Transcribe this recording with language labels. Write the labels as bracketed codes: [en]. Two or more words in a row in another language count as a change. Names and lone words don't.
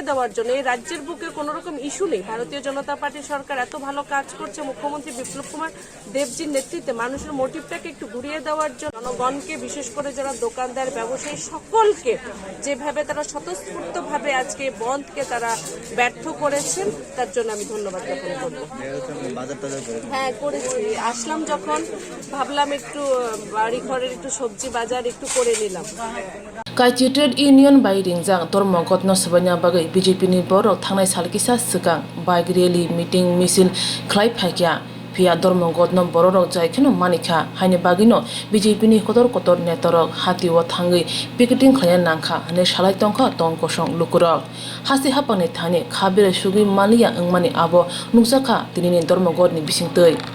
[bn] দেওয়ার জন্য এই রাজ্যের বুকে কোনো রকম ইস্যু নেই ভারতীয় জনতা পার্টি সরকার এত ভালো কাজ করছে মুখ্যমন্ত্রী বিপ্লব কুমার দেবজির নেতৃত্বে মানুষের মোটিভটাকে একটু ঘুরিয়ে দেওয়ার জন্য জনগণকে বিশেষ করে যারা দোকানদার ব্যবসায়ী সকলকে যেভাবে তারা স্বতঃস্ফূর্তভাবে আজকে বন্ধকে তারা ব্যর্থ করেছেন তার জন্য আমি ধন্যবাদ জ্ঞাপন করব হ্যাঁ করেছি আসলাম যখন ভাবলাম একটু বাড়ি ঘরের একটু সবজি বাজার একটু করে নিলাম [trp] Kaisji Trade Union bai ringjang dormogot no sabanya bagai BJPni borok thangnai salkisa sikang [en] bike rally meeting [trp] misil khlai phaikya phia dormogot no borok jaikheno manikha haine bagino BJPni kotor netarok hati o thangai picketing khlaya nangkha hane salai tongkha tongkosong lukurok hasi hapani thani khabire sugi maliya engmani abo nukjakha tinini dormogot ni bisingtei